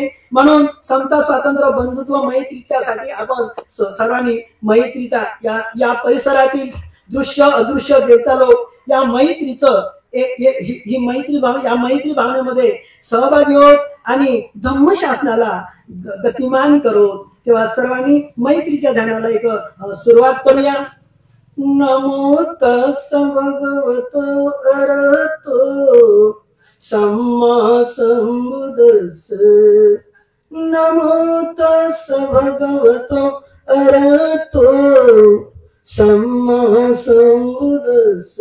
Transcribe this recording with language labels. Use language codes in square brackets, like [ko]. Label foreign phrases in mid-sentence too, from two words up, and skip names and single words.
[mr] म्हणून समता, स्वातंत्र्य, बंधुत्व, मैत्रीच्यासाठी आपण सर्वांनी मैत्रीचा या परिसरातील दृश्य अदृश्य देवता लोक या मैत्रीचं ही मैत्री भाव या मैत्री भावनेमध्ये सहभागी होत आणि धम्मशासनाला गतिमान करोत. तेव्हा सर्वांनी मैत्रीच्या ध्यानाला एक सुरुवात करूया. [pi] नमो तस् भगवतो अरहतो सम्मा संबुद्धस्स. नमो तस् भगवतो अरहतो सम्मा संबुद्धस्स.